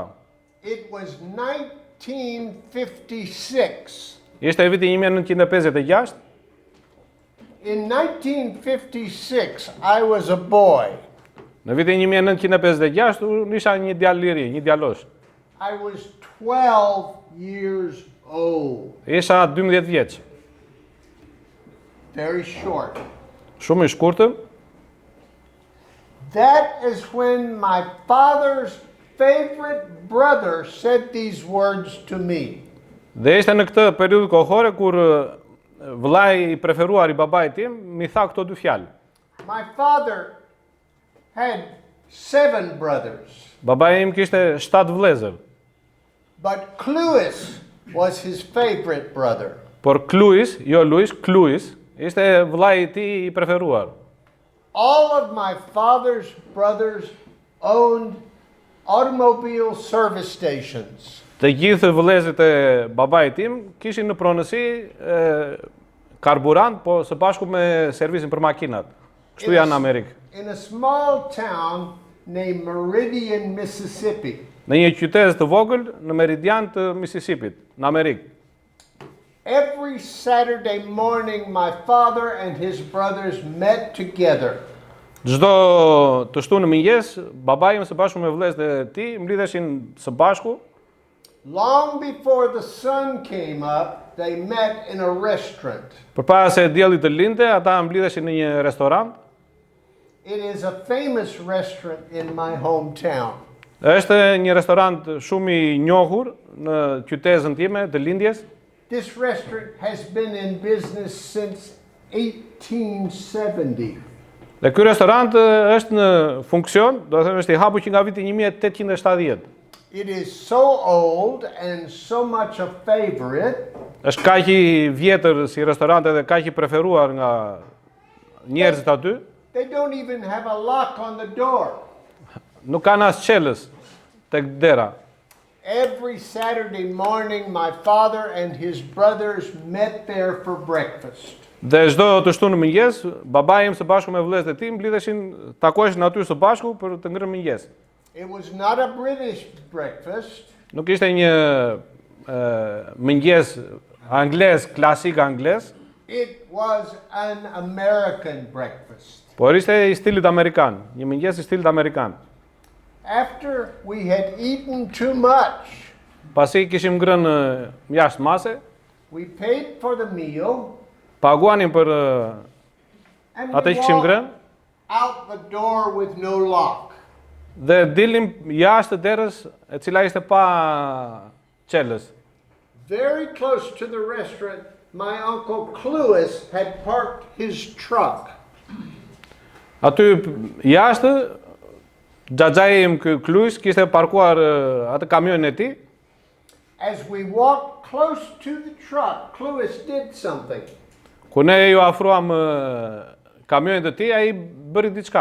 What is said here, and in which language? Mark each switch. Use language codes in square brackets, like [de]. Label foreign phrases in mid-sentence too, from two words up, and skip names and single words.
[en] It was 1956. [sq] Ishte viti 1956. [en] In 1956, I was a boy. [sq] Në vitin 1956 unë isha një djalë i ri, një djalosh. [en] I was 12 years old. [sq] Isha 12 vjeç. [en] Very short. [sq] Shumë i shkurtër. [en] That is when my father's favorite brother said these words to me. [sq] Dhe ishte në këtë periudhë kohore kur vëllai i preferuar i babait tim mi tha këto dy fjalë. [en] My father had 7 brothers, [sq] Babai im kishte 7 vëllezër, [en] but Cluis was his favorite brother. [sq] por Kluis, jo Luis, Kluis, ishte vëllai i tij i preferuar. [en] All of my father's brothers owned automobile service stations. [sq] Të gjithë vëllezërit e babait tim kishin në pronësi karburant, po së bashku me servisin për makinat. Kështu janë në Amerikë. [en] In a small town named Meridian, Mississippi. [sq] Në një qytet të vogël në meridian të Mississippit, në Amerikë. [en] Every Saturday morning, my father and his brothers met together. [sq] Çdo të shtunë në mëngjes, babai im së bashku me vëllezërit e tij mblidheshin së bashku. [en] Long before the sun came up, they met in a restaurant. [sq] Përpara se dielli të lindte, ata mblidheshin në një restorant. [en] It is a famous restaurant in my hometown. [sq] Është një restorant shumë i njohur në qytetin time të lindjes. [en] This restaurant has been in business since 1870. [sq] Dhe ky restorant është në funksion, do të thënë është i hapur që nga viti 1870. [en] It is so old and so much a favorite. [sq] Është kaq i vjetër si restorant edhe kaq i preferuar nga njerëzit aty. [en] They don't even have a lock on the door. [sq] Nuk kanë as çelës tek dera. [en] Every Saturday morning, my father and his brothers met there for breakfast. [sq] Dhe çdo të shtunë në mëngjes, babai im së bashku me vëllezërit e tij mblidheshin, takoheshin aty së bashku për të ngrënë mëngjes. [en] It was not a British breakfast. [sq] Nuk ishte një mëngjes anglez, klasik anglez, [en] It was an American breakfast. [sq] por ishte i stilit amerikan, një mëngjes i stilit amerikan. [en] After we had eaten too much, [sq] Pasi kishim ngrënë jashtë mase, [en] we paid for the meal [sq] paguanim për [en] and [sq] atë [en] we [sq] që kishim [en] walked [sq] ngrënë [en] out the door with no lock. [sq] dhe dilim jashtë derës e cila ishte pa çelës. [en] Very close to the restaurant, my uncle Clewis had parked his truck. [sq] Aty jashtë xhaxhai im ky Kluis kishte parkuar atë kamionin e tij. [en] As we walked close to the truck, Clewis did something. [sq] Kur ne ju afruam kamionit të tij, ai bëri diçka.